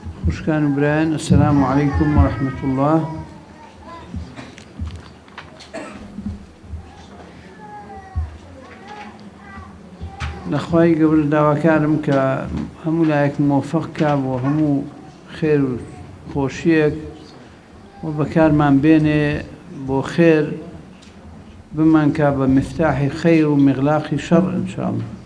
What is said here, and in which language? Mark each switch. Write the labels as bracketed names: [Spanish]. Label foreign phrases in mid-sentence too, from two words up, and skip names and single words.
[Central Kurdish] خوشکان و برایان [Arabic] السلام علیکم و رحمة الله. [Central Kurdish] لەخوای گەورە داواکارم کە هەموو لایەک موفق کا بۆ هەموو خێر و خۆشیەک و بەکارمان بێنێ بۆ خێر بمانکە بە مفتاحی خەیر و مغلاقی شەڕ ئینشاءالله.